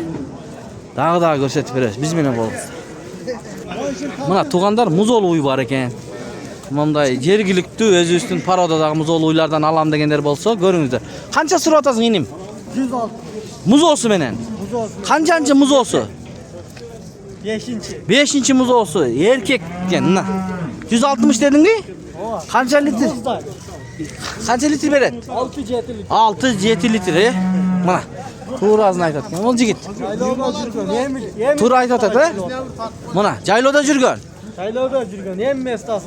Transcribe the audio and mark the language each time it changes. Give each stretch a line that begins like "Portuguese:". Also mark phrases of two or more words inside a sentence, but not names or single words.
Kyrgyz: Дагы көрсөтүп беребиз. Биз менен болуңуздар. Мына туугандар музоолуу уй бар экен. Мындай жергиликтүү өзүбүздүн пародадагы музоолуу уйлардан алам дегендер болсо көрүңүздөр. Канча сурап атасың иним? 106. Музоосу менен. Канчанчы музоосу? 5-ci. 5-чи музоосу эркек eкен. Мына. 160 дедиңби? Канча литр? Канча литр берет? 6-7 litr. 6-7 литр, Мына. Туурасын айтат экен. Ол жигит. Жайлоодо жүргөн. Туура айтып атат, Мына, жайлоодо жүргөн. Жайлоодо жүргөн. Эмместасы.